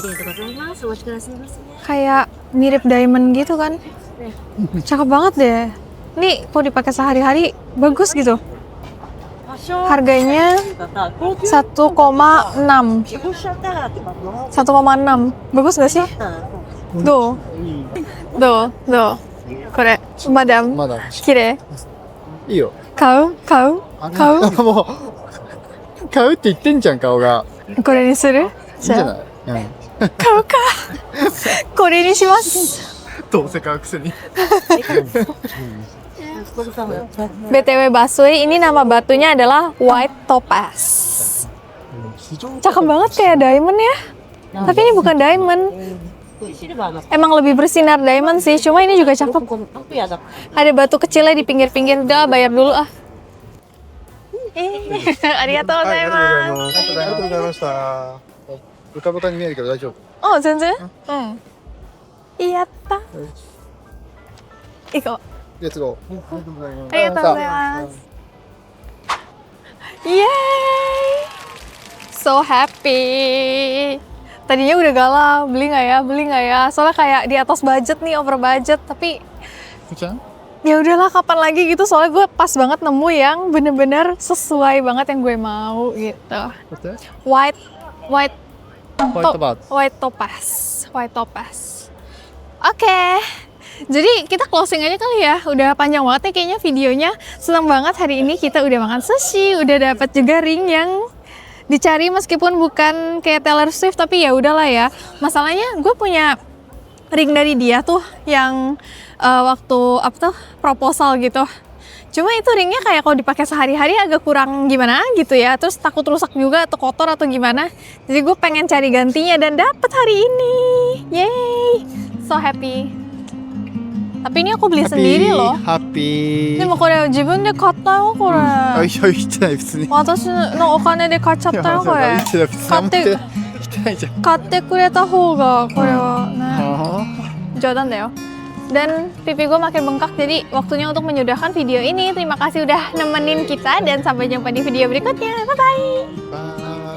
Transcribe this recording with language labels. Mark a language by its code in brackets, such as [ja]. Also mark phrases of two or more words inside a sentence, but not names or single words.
[id] Kayak mirip diamond gitu kan. Cakep banget deh. Ini kalau dipakai sehari-hari bagus gitu. Harganya 1,6. 1,6. Bagus gak sih? Tuh. [ja] これ、まだ. まだ。綺麗。いいよ。買うもう買うって言ってんじゃん顔が。これにする？いいんじゃない？買うか。これにします。どうせ買うくせに。 [id] BTW Basui, ini nama batunya adalah White Topaz. Cakep banget kayak diamond ya. Tapi ini bukan diamond. Emang lebih bersinar diamond sih, cuma ini juga cakep. Ada batu kecilnya di pinggir-pinggir. Udah, bayar dulu ah. Arigatou [ja] はい、ありがとうござい gozaimasu. ます。ありがとうございました。ブカブカに見えるけど大丈夫。 Oh, 全然? Iyatta. Iko. レッツゴー。ありがとうございます。ありがとうございます. [en] Yeay. So happy. [id] Tadinya udah galau, beli nggak ya? Soalnya kayak di atas budget nih, [en] over budget. [id] Tapi [ja] ふーちゃん [id] ya udahlah, kapan lagi gitu. Soalnya gue pas banget nemu yang bener-bener sesuai banget yang gue mau gitu. [ja] 待って。 [en] White [ja] ホワイトバーツ。 [en] White topaz. Oke. [id] Jadi kita closing aja kali ya. Udah panjang banget nih kayaknya videonya. Senang banget hari ini kita udah makan sushi, udah dapat juga ring yang dicari meskipun bukan kayak Taylor Swift, tapi ya udahlah ya. Masalahnya gue punya ring dari dia tuh yang waktu apa tuh proposal gitu. Cuma itu ringnya kayak kalau dipakai sehari-hari agak kurang gimana gitu ya. Terus takut rusak juga atau kotor atau gimana. Jadi gue pengen cari gantinya dan dapet hari ini. [en] Yeay, so happy. [id] Tapi ini aku beli sendiri loh. [ja] ハッピー。でもこれ自分で買ったよこれ。あ、いや、言ってない、別に。私のお金で買っちゃったよこれ。言ってない、別に。買って言ってないじゃん。買ってくれた方がこれはね。あ [id] Jodan deh yo. Dan pipi gue makin bengkak, jadi waktunya untuk menyudahkan video ini. Terima kasih udah nemenin kita dan sampai jumpa di video berikutnya. [en] Bye-bye. ー。